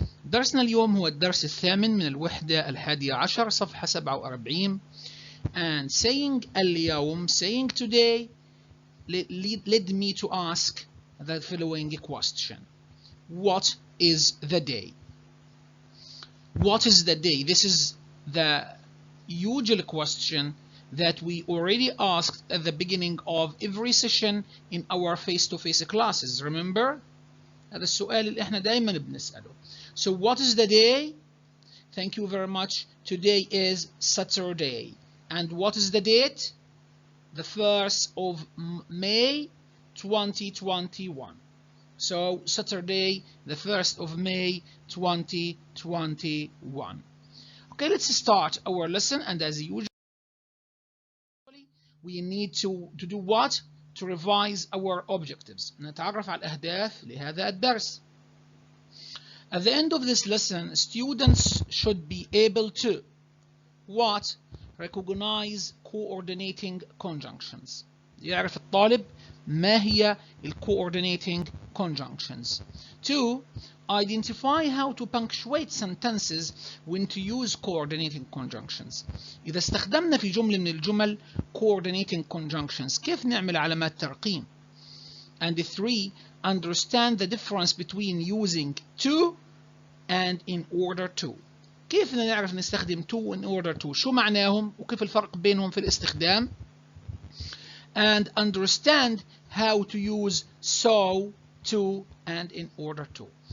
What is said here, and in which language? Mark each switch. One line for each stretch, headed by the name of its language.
Arabic: درسنا اليوم هو الدرس الثامن من الوحدة 11 صفحة 47
English: and saying اليوم, saying today led me to ask the following question. What is the day? What is the day? This is the usual question that we already asked at the beginning of every session in our face-to-face classes. Remember?
Arabic: هذا السؤال اللي احنا دايما بنسأله.
English: So what is the day? Thank you very much. Today is Saturday. And what is the date? The 1st of May 2021. So Saturday, the 1st of May 2021. Okay, let's start our lesson, and as usual, we need to do what? To revise our objectives.
Arabic: نتعرف على الأهداف لهذا الدرس.
English: At the end of this lesson, students should be able to what? Recognize coordinating conjunctions.
Arabic: يعرف الطالب ما هي coordinating conjunctions.
English: 2. Identify how to punctuate sentences when to use coordinating conjunctions.
Arabic: إذا استخدمنا في جملة من الجمل coordinating conjunctions كيف نعمل علامات ترقيم.
English: And 3. Understand the difference between using to and in order to.
Arabic: كيف بدنا نعرف نستخدم to in order to؟ شو معناهم وكيف الفرق بينهم في الاستخدام؟
English: And understand how to use so, to, and in order to.